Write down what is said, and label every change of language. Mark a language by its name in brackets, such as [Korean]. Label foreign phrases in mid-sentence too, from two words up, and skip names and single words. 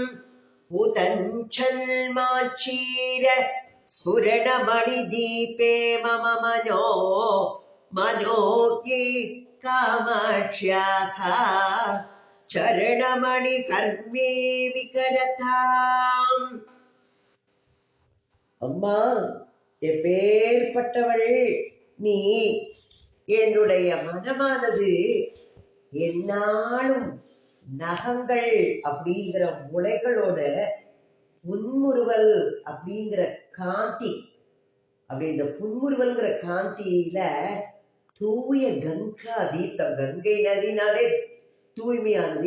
[Sanskrit] उदञ्छन्माचीर स्फुरणमणिदीपे मम मनोज्ञे कामाक्ष्याः चरणमणि कर्मे विकरताम्. [Tamil] அம்மா, எப்பேற்பட்டவள் நீ! என்னுடைய மனமானது என்னாலும் நகங்கள் அப்படிங்கிற முளைகளோட புன்முறுவல் அப்படிங்கிற காந்தி, அப்படி இந்த புன்முறுவல்ங்கிற காந்தியில தூய கங்கா தீர்த்தம், கங்கை நதினாலே தூய்மையானது.